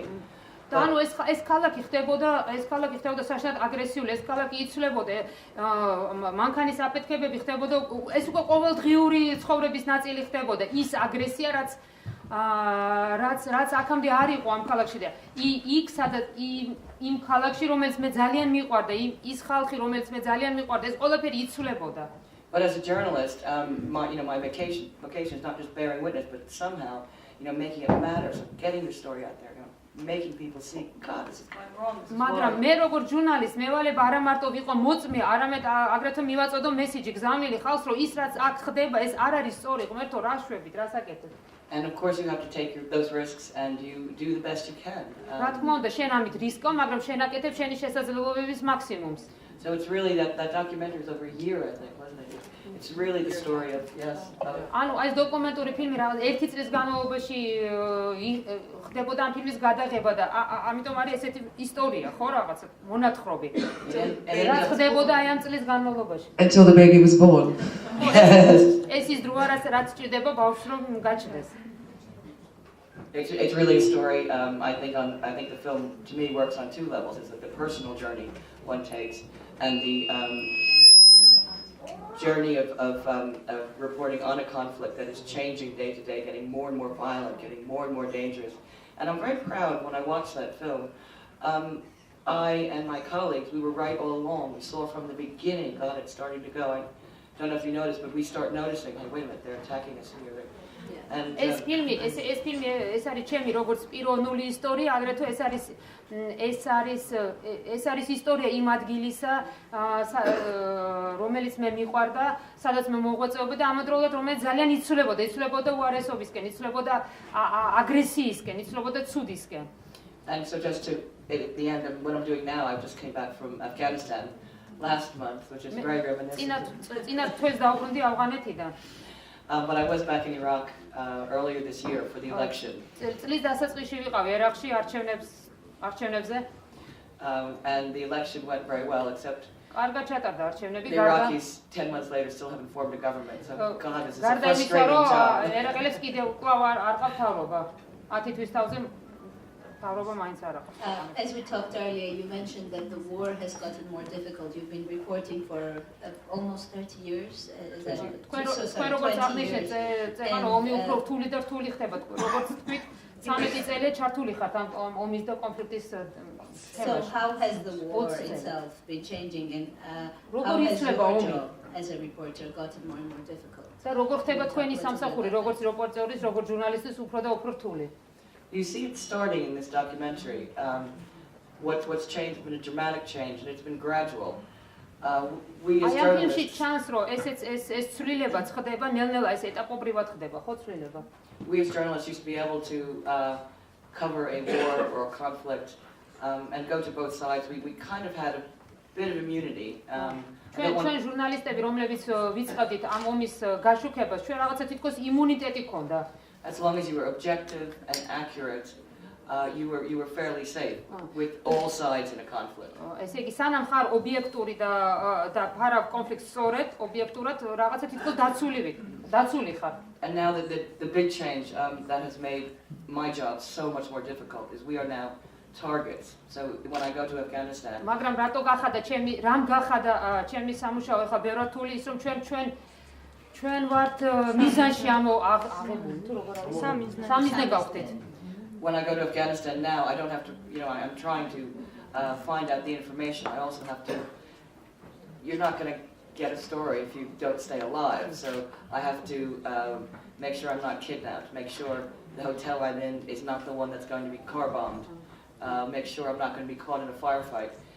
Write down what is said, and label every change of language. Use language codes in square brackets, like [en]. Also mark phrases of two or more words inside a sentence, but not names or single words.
[ka] და ანუ ეს ქალაქი ხდებოდა საშინად აგრესიული, ეს ქალაქი იცვლებოდა, მანქანის აფეთქებები ხდებოდა, ეს უკვე ყოველდღიური ცხოვრების ნაწილი ხდებოდა, ის აგრესია, რაც აქამდე არ იყო ამ ქალაქში და იქ სადაც იმ ქალაქში, რომელიც მე ძალიან მიყვარდა, ის ხალხი, რომელიც მე ძალიან მიყვარდა, ეს ყველაფერი იცვლებოდა. [en] But as a journalist, my vocation is not just bearing witness, but somehow, making it matter, so getting your story out there, making people see, God, this is going wrong. [ka] მაგრამ მე როგორ ჟურნალისტ მევალება არა მარტო ვიყო მოწმე, არამედ აგრეთვე მივაწოდო მესიჯი გზავნილი ხალხს, რომ ის რაც აქ ხდება, ეს არ არის სწორი, ღმერთო, რა შვებით, რა საკეთებ. [en] And of course you have to take those risks and you do the best you can. [ka] რა თქმა უნდა, შენ ამით რისკო, მაგრამ შენ აკეთებ შენი შესაძლებლობების მაქსიმუმს. [en] So it's really that documentary was over a year, I think, wasn't it? It's really the story of [ka] ანუ ეს დოკუმენტური ფილმი რაღაც 1 წლის განმავლობაში ხდებოდა ამ ფილმის გადაღება და ამიტომ არის ესეთი ისტორია, ხო, რაღაცა მონათხრობი. რაც ხდებოდა აი ამ წლის განმავლობაში. [en] Until the baby was born. [ka] ეს ის დროა რაც ჭირდება ბავშვს რომ გაჩნდეს. [en] It's really a story. I think the film to me works on two levels. It's like the personal journey one takes, and the journey of reporting on a conflict that is changing day to day, getting more and more violent, getting more and more dangerous. And I'm very proud when I watched that film. I and my colleagues, we were right all along. We saw from the beginning, God, it's starting to go. I don't know if you noticed, but we start noticing, hey, wait a minute, they're attacking us here. [ka] ეს ფილმი ეს არის ჩემი როგორც პიროვნული ისტორია, აგრეთვე ეს არის ისტორია იმ ადგილისა, რომელიც მე მიყვარდა, სადაც მე მოღვაწეობდი და ამავდროულად რომელიც ძალიან იცვლებოდა უარესობისკენ, იცვლებოდა აგრესიისკენ, იცვლებოდა ცუდისკენ. [en] And so just to at the end of what I'm doing now, I just came back from Afghanistan last month, which is very reminiscent. [ka] წინა თვეს დავბრუნდი ავღანეთიდან. [en] But I was back in Iraq earlier this year for the election. [ka] წლის დასაწყისში ვიყავი ერაყში არჩევნებზე. [en] And the election went very well, except [ka] კარგად ჩატარდა არჩევნები. [en] the Iraqis 10 months later still haven't formed a government. So God, this is a [ka] გარდა იმისა, frustrating რომ job. ერაყელებს კიდევ კვლავ არ ყავთ თავრობა. 10 თვის თავზე თავრობა მაინც არ აქვს. [en] As we talked earlier, you mentioned that the war has gotten more difficult. You've been reporting for almost 30 years. Is that [ka] თქვენ როგორც აღნიშნეთ, წეგან ომი უფრო რთული და რთული ხდება. როგორც თქვით, 13 წელი ჩართული ხართ ამ ომის და კონფლიქტის [en] So how has the war itself been changing, and how [ka] როგორ has იცვლება your ომი? [en] job as a reporter gotten more and more difficult? [ka] და როგორ ხდება თქვენი სამსახური, როგორც რეპორტერის, როგორც ჟურნალისტის უფრო და უფრო რთული? [en] You see it starting in this documentary. What's changed has been a dramatic change, and it's been gradual. We as [ka] აი ამ ფილმში journalists, ჩანს, რომ ეს ცვლილებაც ხდება ნელ-ნელა, ეს ეტაპობრივად ხდება, ხო ცვლილება? [en] we as journalists used to be able to cover a war or a conflict and go to both sides. We kind of had a bit of immunity. [ka] ჩვენ ჟურნალისტები, რომლებიც ვიწყებდით ამ ომის გაშუქებას, ჩვენ რაღაცა თითქოს იმუნიტეტი ქონდა. [en] As long as you were objective and accurate, you were fairly safe with all sides in a conflict. [ka] ესე იგი, სანამ ხარ ობიექტური და ფარავ კონფლიქტს სწორედ, ობიექტურად რაღაცა თითქოს დაცული ხარ. [en] And now the big change that has made my job so much more difficult is we are now targets. So when I go to Afghanistan, [ka] მაგრამ რატო გახადა რამ გახადა ჩემი სამუშაო ახლა ბევრად რთული ის რომ ჩვენ ვართ მიზანში აღებული თუ როგორ არის სამიზნე გავხდით. [en] when I go to Afghanistan now, I don't have to, I'm trying to find out the information. I also have to, you're not going to get a story if you don't stay alive. So I have to make sure I'm not kidnapped, make sure the hotel I'm in is not the one that's going to be car bombed, make sure I'm not going to be caught in a firefight.